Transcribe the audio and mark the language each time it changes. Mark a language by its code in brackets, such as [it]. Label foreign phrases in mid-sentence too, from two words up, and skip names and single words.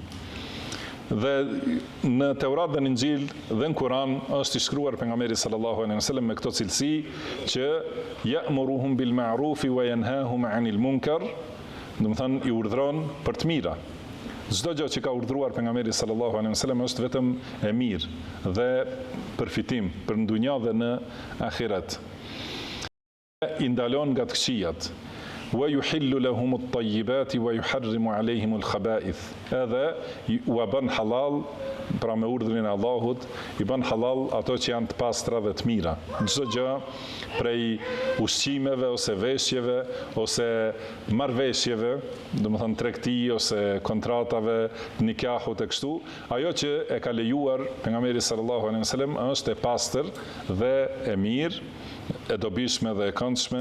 [sq] Dhe në Teurat dhe në Injil dhe në Kur'an është I shkruar pejgamberi [ar] صلى الله عليه وسلم [sq] me këto cilësi që [ar] يأمرهم بالمعروف وينهاهم عن المنكر, [sq] do të thënë I urdhëron për të mira. Çdo gjë që ka urdhëruar pejgamberi [ar] صلى الله عليه وسلم [sq] është vetëm e mirë dhe përfitim për në dunja dhe në ahiret. I ndalon nga të këqijat. [ar] ويحل لهم الطيبات ويحرم عليهم الخبائث. [sq] Edhe u bën halal, pra me urdhrin e Allahut, I bën halal ato që janë të pastra dhe të mira. Çdo gjë prej ushqimeve ose veshjeve ose marrëveshjeve, domethënë tregti ose kontratave, nikahut e kështu, ajo që e ka lejuar pejgamberi [ar] صلى الله عليه وسلم [sq] është e pastër dhe e mirë, e dobishme dhe e këndshme.